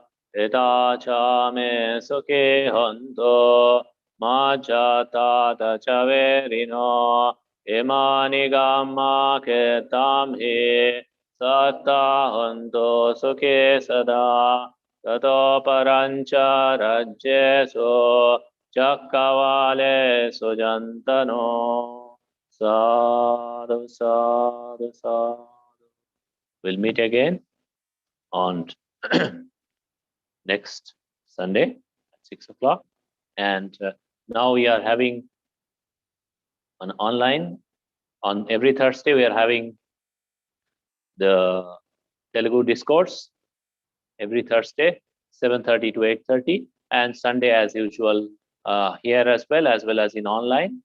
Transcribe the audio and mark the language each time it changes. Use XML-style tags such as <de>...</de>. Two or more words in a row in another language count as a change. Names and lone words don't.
<pi>eta cha me sukhe honto ma cha ta ta cha verino emani gamma ketam he satta honto sukhe sada tato parancha rajyeso chakkavale sujantano. Sadhu, sadhu, sadhu.</pi> <en>We'll meet again on next Sunday at 6 o'clock. And now we are having an online, on every Thursday we are having the Telugu discourse, every Thursday, 7:30 to 8:30, and Sunday as usual here as well as in online.</en>